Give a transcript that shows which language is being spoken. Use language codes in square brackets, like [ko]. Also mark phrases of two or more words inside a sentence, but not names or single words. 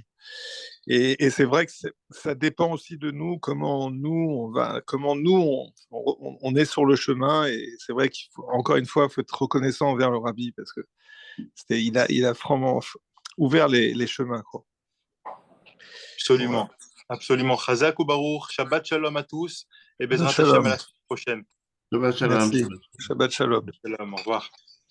[fr] Et c'est vrai que ça dépend aussi de nous, comment nous on est sur le chemin, et c'est vrai qu'il faut, encore une fois, il faut être reconnaissant envers le rabbi, parce que il a vraiment ouvert les chemins, quoi. Voilà. Absolument. Absolument. [he] חזק וברוך. שבת שלום [fr] à tous. Et [he] בעזרת השם [fr] à Shalom. la semaine prochaine. [he] שבת שלום. Merci. שבת שלום. [fr] Shalom. Au revoir.